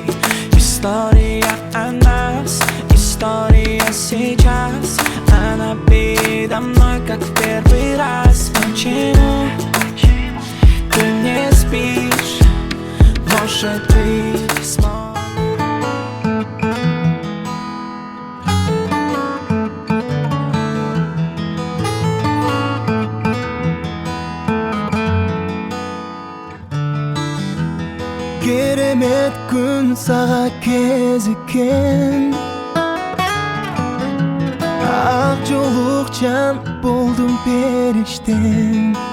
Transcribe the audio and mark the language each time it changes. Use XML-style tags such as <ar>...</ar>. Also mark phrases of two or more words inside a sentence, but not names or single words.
<ru>История о нас, история сейчас, она передо мной, как в первый раз. Почему ты не спишь? Может, ты сможешь?</ru> <ky>Керемет күн сага кезиккен, ак жолукчан болдум периштем.</ky>